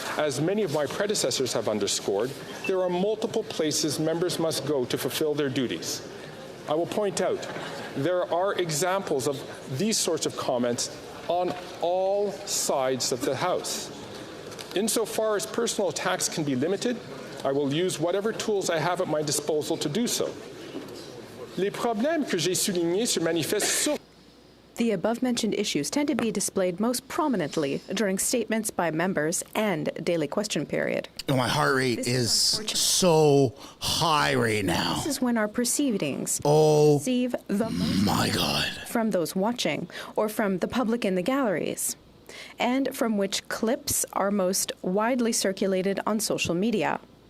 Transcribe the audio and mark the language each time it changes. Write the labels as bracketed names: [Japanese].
[English] As many of my predecessors have underscored, there are multiple places members must go to fulfill their duties. I will point out, there are examples of these sorts of comments on all sides of the House. Insofar as personal attacks can be limited, I will use whatever tools I have at my disposal to do so. [French] Les problèmes que j'ai soulignés se manifestent sur. [English] The above-mentioned issues tend to be displayed most prominently during statements by members and daily question period. Oh, my heart rate is so high right now. This is when our proceedings receive the my God from those watching or from the public in the galleries, and from which clips are most widely circulated on social media.